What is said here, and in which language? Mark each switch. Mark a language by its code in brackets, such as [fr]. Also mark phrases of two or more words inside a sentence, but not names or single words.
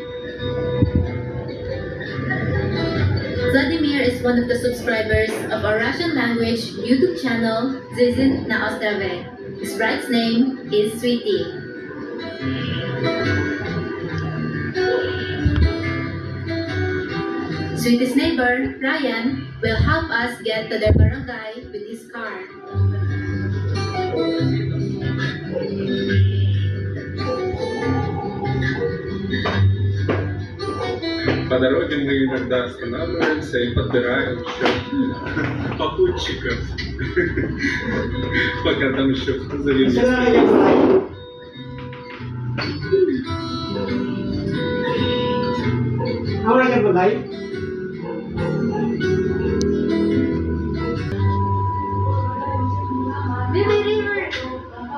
[en] Vladimir is one of the subscribers of our Russian language YouTube channel, Zizin na Ostrave. His bride's name is Sweetie. Sweetie's neighbor, Ryan, will help us get to their barangay with his car. [ru] По дороге мы иногда останавливаемся и подбираем еще попутчиков, пока там еще завелись. [ceb] Isa na lang yung balay. Awala yung balay. Baby River!